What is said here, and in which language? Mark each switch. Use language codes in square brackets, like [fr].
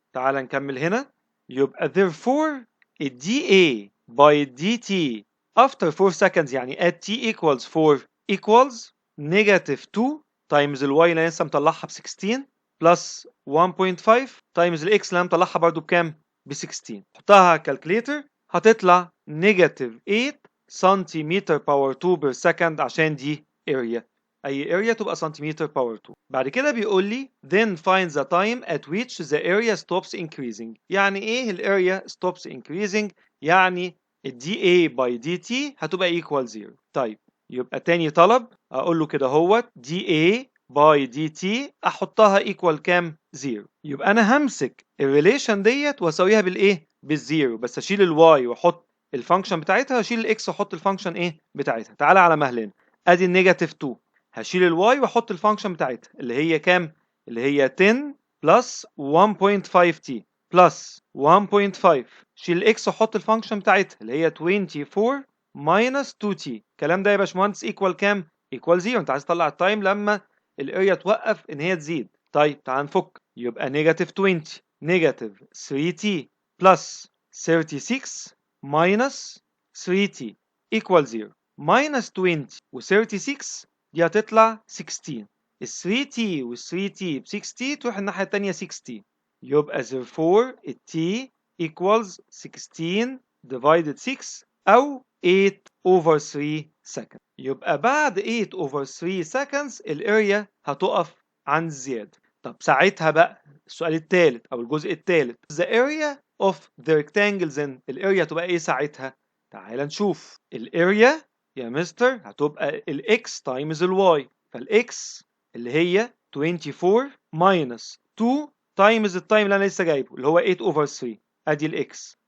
[ar] تعال نكمل هنا يبقى [en] therefore dA by dt after 4 seconds [ar] يعني at t equals 4 equals negative 2 times الواي اللي لسه مطلعها ب 16 plus 1.5 times الاكس اللي انا مطلعها برضو بكام؟ ب 16. حطها على الكالكليتر هتطلع negative 8 سنتيمتر باور 2 per second عشان دي area. اي area تبقى سنتيمتر باور 2. بعد كده بيقول لي [en] then find the time at which the area stops increasing. [ar] يعني ايه الاريا [en] stops increasing؟ [ar] يعني dA by dt هتبقى equal 0. طيب يبقى تاني طلب اقول له كده هوت dA by dt احطها equal كام؟ 0. يبقى انا همسك الريليشن ديت واسويها بالايه؟ بالزيرو بس اشيل الواي واحط الفانكشن بتاعتها واشيل الاكس واحط الفانكشن ايه بتاعتها. تعالى على مهلنا ادي النيجاتيف 2 هشيل الواي واحط الفانكشن بتاعتها اللي هي كام؟ اللي هي 10 بلس 1.5 تي بلس 1.5 شيل الاكس واحط الفانكشن بتاعتها اللي هي 24 ماينس 2 تي. الكلام ده يا باشمهندس ايكوال كام؟ ايكوال 0. انت عايز تطلع التايم لما الاريا توقف ان هي تزيد. طيب تعال نفك يبقى نيجاتيف 20 نيجاتيف 3 تي بلس 36 ماينس 3 تي ايكوال 0 ماينس 20 و 36 دي هتطلع 16. ال 3t وال 3t ب 6t تروح الناحية التانية 6t يبقى therefore ال t equals 16 divided 6 أو 8 over 3 seconds. يبقى بعد 8 over 3 seconds الاريا هتقف عند الزيادة. طب ساعتها بقى السؤال الثالث أو الجزء الثالث [en] the area of the rectangles [ar] in الاريا تبقى إيه ساعتها؟ تعال نشوف الاريا يا مستر هتبقى الاكس تايمز الواي فالاكس اللي هي 24 ماينس 2 تايمز التايم اللي انا لسه جايبه اللي هو 8 اوفر 3 ادي الاكس.